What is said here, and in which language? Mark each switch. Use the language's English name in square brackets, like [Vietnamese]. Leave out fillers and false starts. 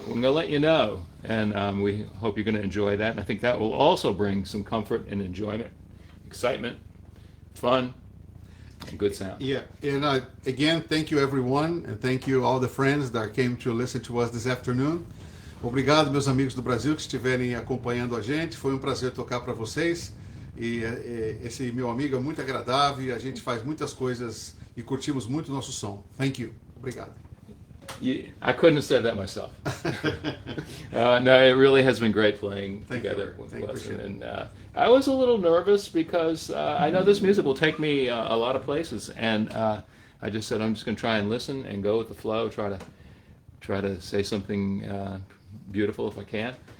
[English] We're going to let you know, and we hope you're going to enjoy that. And I think that will also bring some comfort and enjoyment, excitement, fun, and good sound. Yeah, and again, thank you everyone, and thank you all the friends that came to listen to us this afternoon. [Portuguese] Obrigado, meus amigos do Brasil que estiverem acompanhando a gente. Foi um prazer tocar para vocês. E esse meu amigo é muito agradável, a gente faz muitas coisas e curtimos muito o nosso som. [English] Thank you. [Portuguese] Obrigado. [English] I couldn't have said that myself. No, it really has been great playing together with Welson. And I was a little nervous because I know this music will take me a lot of places, and I just said I'm just going to try and listen and go with the flow, try to say something beautiful if I can.